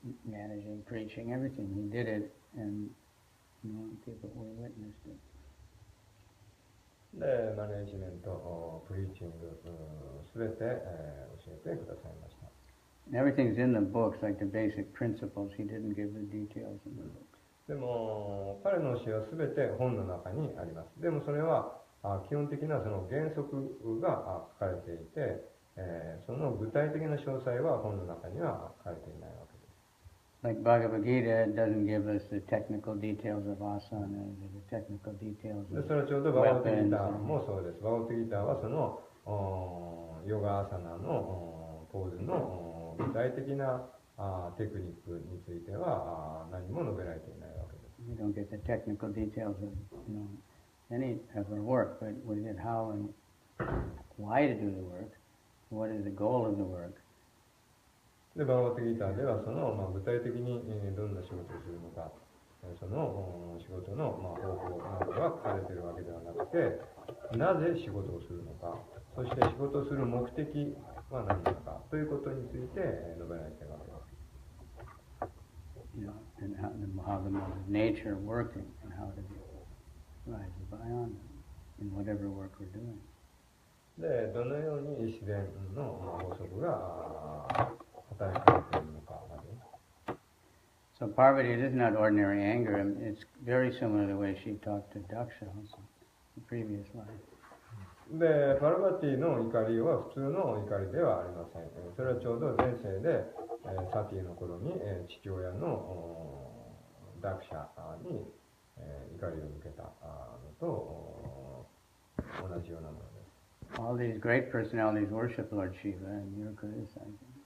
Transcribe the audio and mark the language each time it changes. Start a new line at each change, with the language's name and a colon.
English: Managing, preaching, everything. He did it, and people we witnessed it.
Japanese: で、マネジメント、プリーチング、すべて教えてくださいました。
English: And everything's in the books, like the basic principles. He didn't give the details in the books.
Japanese: でも、彼の教えはすべて本の中にあります。でもそれは基本的なその原則が書かれていて、その具体的な詳細は本の中には書かれていないわけです。
English: Like Bhagavad Gita, it doesn't give us the technical details of asana, the technical details で of
Japanese: それはちょうどバガバットギ
English: weapons.
Japanese: ターもそうです。バガバットギターはそのヨガアサナのポーズの具体的なテクニックについては何も述べられていないわけです。
English: We don't get the technical details of any of our work, but we get how and why to do the work, what is the goal of the work.
Japanese: で、バガバットギターではその、具体的にどんな仕事をするのか、その仕事の、方法などが書かれているわけではなくて、なぜ仕事をするのか、そして仕事をする目的は何なのかということについて述べられているわけです。
English: And how the nature of working and how to rises by on them in whatever work we're doing.
Japanese: で、どのように自然の法則が働きかけているのかまで。
English: So Parvati, it is not ordinary anger. I mean, it's very similar to the way she talked to Daksha also, the previous life.
Japanese: で、パルバティの怒りは普通の怒りではありません。それはちょうど前世で、サティの頃に、父親のダクシャに、怒りを向けたのと同じようなものです。
English: All these great personalities worship Lord Shiva, and you're criticizing.